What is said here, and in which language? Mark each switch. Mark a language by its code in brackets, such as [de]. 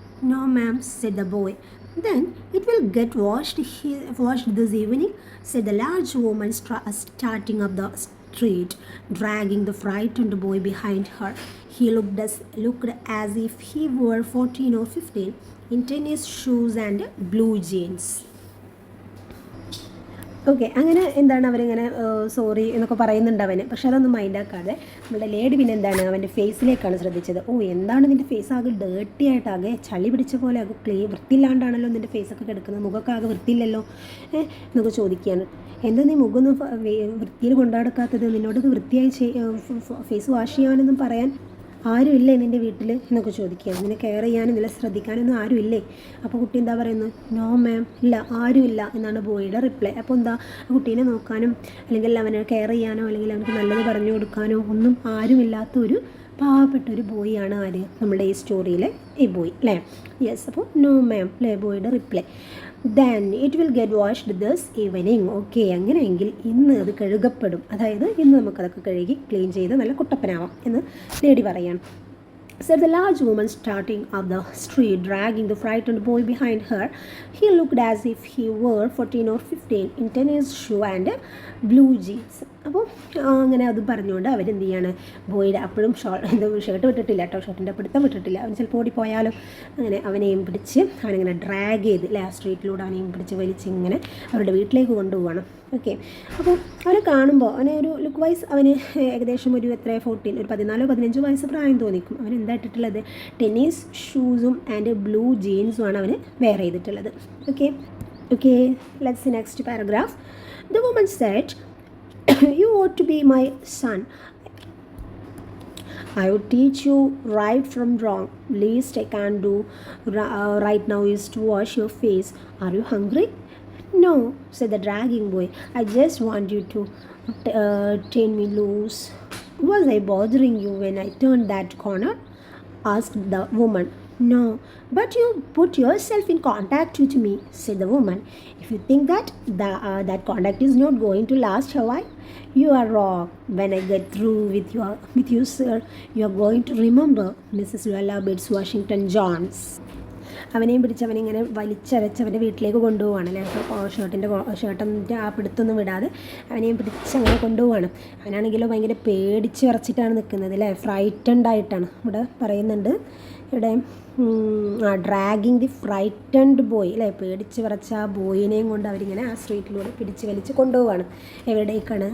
[en] "No, ma'am," said the boy. "Then it will get washed this evening," said the large woman starting up the street, dragging the frightened boy behind her. He looked as if he were 14 or 15, in tennis shoes and blue jeans. [ml] Okay, അങ്ങനെ എന്താണ് അവരിങ്ങനെ sorry എന്നൊക്കെ പറയുന്നുണ്ട് അവന്. പക്ഷെ അതൊന്നും മൈൻഡാക്കാതെ നമ്മുടെ lady പിന്നെ എന്താണ് അവൻ്റെ ഫേസിലേക്കാണ് ശ്രദ്ധിച്ചത്. ഓ, എന്താണ് നിൻ്റെ ഫേസ് ആകെ ഡേർട്ടി ആയിട്ട്, ആകെ ചളി പിടിച്ച പോലെ, ആകെ വൃത്തിയില്ലാണ്ടാണല്ലോ നിൻ്റെ ഫേസൊക്കെ കിടക്കുന്നത്, മുഖമൊക്കെ ആകെ വൃത്തിയില്ലല്ലോ എന്നൊക്കെ ചോദിക്കുകയാണ്. എന്താ നീ മുഖമൊന്നും വൃത്തിയിൽ കൊണ്ടുനടക്കാത്തത്, നിന്നോട് വൃത്തിയായി ഫേസ് വാഷ് ചെയ്യാനൊന്നും പറയാൻ ആരുമില്ലേ നിൻ്റെ വീട്ടിൽ എന്നൊക്കെ ചോദിക്കുകയാണ്. നിന്നെ കെയർ ചെയ്യാനും നിന്നെ ശ്രദ്ധിക്കാനൊന്നും ആരുമില്ലേ? അപ്പോൾ കുട്ടി എന്താ പറയുന്നത്? നോ മാം, ഇല്ല, ആരുമില്ല എന്നാണ് ബോയിയുടെ റിപ്ലൈ. അപ്പോൾ എന്താ, കുട്ടീനെ നോക്കാനും അല്ലെങ്കിൽ അവനെ കെയർ ചെയ്യാനോ അല്ലെങ്കിൽ അവനക്ക് നല്ലത് പറഞ്ഞു കൊടുക്കാനോ ഒന്നും ആരുമില്ലാത്തൊരു പാവപ്പെട്ടൊരു ബോയിയാണ് ആര്, നമ്മുടെ ഈ സ്റ്റോറിയിലെ ഈ ബോയ് അല്ലേ? യെസ്, അപ്പോൾ നോ മാം അല്ലേ ബോയിയുടെ reply. [en] Then it will get washed this evening. [ml] Okay, അങ്ങനെയെങ്കിൽ ഇന്ന് അത് കഴുകപ്പെടും, അതായത് ഇന്ന് നമുക്കതൊക്കെ കഴുകി ക്ലീൻ ചെയ്ത് നല്ല കുട്ടപ്പനാവാം എന്ന് ലേഡി പറയാണ്. [en] said the large woman starting up the street, dragging the frightened boy behind her. He looked as if he were 14 or 15 in tennis shoe and blue jeans. [ml] അപ്പോൾ അങ്ങനെ അത് പറഞ്ഞുകൊണ്ട് അവരെന്ത് ചെയ്യാണ്, ബോയുടെ അപ്പോഴും ഷർട്ട് വിട്ടിട്ടില്ല കേട്ടോ, ഷർട്ടിൻ്റെ പിടുത്തം വിട്ടിട്ടില്ല, അവൻ ചിലപ്പോൾ ഓടിപ്പോയാലും. അങ്ങനെ അവനെയും പിടിച്ച് അവനിങ്ങനെ ഡ്രാഗ് ചെയ്ത് ആ സ്ട്രീറ്റിലൂടെ അവനെയും പിടിച്ച് വലിച്ച് ഇങ്ങനെ അവരുടെ വീട്ടിലേക്ക് കൊണ്ടുപോകണം. ഓക്കെ, അപ്പോൾ അവനെ കാണുമ്പോൾ അവനെ ഒരു ലുക്ക് വൈസ് അവന് ഏകദേശം ഒരു 14 ഒരു 14-15 വയസ്സ് പ്രായം തോന്നിക്കും. അവൻ എന്താ ഇട്ടിട്ടുള്ളത്? ടെന്നീസ് ഷൂസും ആൻഡ് ബ്ലൂ ജീൻസുമാണ് അവന് വെയർ ചെയ്തിട്ടുള്ളത്. [en] Okay, let's see next paragraph. The woman said, you ought to be my son. I would teach you right from wrong. Least I can do right now is to wash your face. Are you hungry? No, said the dragging boy. I just want you to turn me loose. Was I bothering you when I turned that corner? Asked the woman. No, but you put yourself in contact with me, said the woman. If you think that that contact is not going to last a while, you are wrong. When I get through with you, sir, you are going to remember Mrs. Luella Bates Washington Jones. [ml] അവനെയും പിടിച്ച് അവനിങ്ങനെ വലിച്ചരച്ച് അവൻ്റെ വീട്ടിലേക്ക് കൊണ്ടുപോവാണ് അല്ലേ. അപ്പോൾ ഷർട്ടിൻ്റെ ആ പിടുത്തൊന്നും വിടാതെ അവനെയും പിടിച്ച് അങ്ങനെ കൊണ്ടുപോവാണ്. അവനാണെങ്കിലോ ഭയങ്കര പേടിച്ച് വിറച്ചിട്ടാണ് നിൽക്കുന്നത് അല്ലേ, ഫ്രൈറ്റൻഡ് ആയിട്ടാണ് ഇവിടെ പറയുന്നുണ്ട്. ഇവിടെ [en] dragging the frightened boy [ml] അല്ലേ, പേടിച്ച് വിറച്ച ആ ബോയിനെയും കൊണ്ട് അവരിങ്ങനെ ആ സ്ട്രീറ്റിലൂടെ പിടിച്ച് വലിച്ച് കൊണ്ടുപോവാണ്. എവിടേക്കാണ്?